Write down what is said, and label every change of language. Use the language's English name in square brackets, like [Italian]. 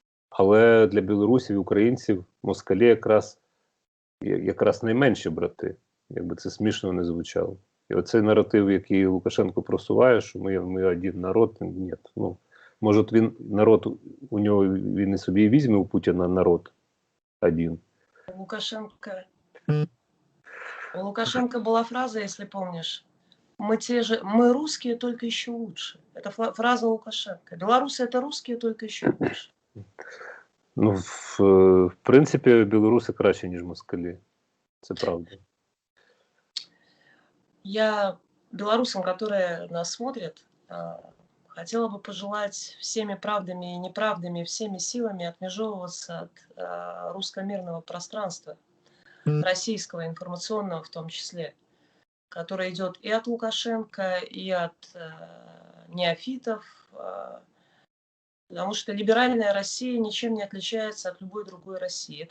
[Ukrainian] Але для білорусів і українців москалі якраз найменші брати. якби це смішно не звучало. І оцей наратив, який Лукашенко просуває, що ми один народ, ні. Ну, може, він народ, у нього він і собі візьме у Путіна народ один. [Russian] У Лукашенко была фраза, если помнишь, мы русские, только еще лучше. Это фраза Лукашенко. Белорусы это русские, только еще лучше. [Ukrainian] Ну, в принципі, білоруси краще, ніж москалі. Це правда. [Russian] Я белорусам, которые нас смотрят, хотела бы пожелать всеми правдами и неправдами, всеми силами отмежевываться от русско-мирного пространства, российского, информационного в том числе, которое идет и от Лукашенко, и от неофитов, потому что либеральная Россия ничем не отличается от любой другой России.